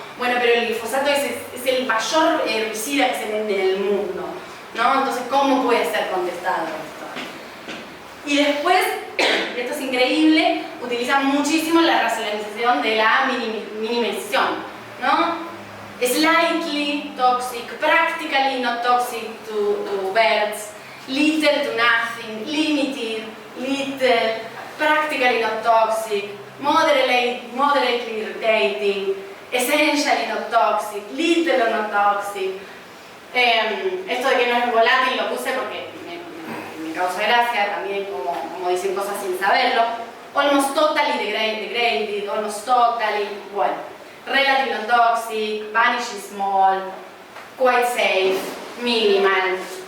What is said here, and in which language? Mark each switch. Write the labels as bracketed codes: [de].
[es] Bueno, pero el glifosato es el mayor herbicida que se vende en el mundo, ¿no? Entonces, ¿cómo puede ser contestado esto? Y después, esto es increíble, utilizan muchísimo la racionalización de la minimización, ¿no? [en] Slightly toxic, practically not toxic to birds, little to nothing, limited, little, practically not toxic, moderately irritating, essentially not toxic, little or not toxic. [es] Esto de que no es volátil lo puse porque me causa gracia, también como dicen cosas sin saberlo. [en] Almost totally degraded, almost totally, bueno. Relative non-toxic, vanishing small, quite safe, minimal.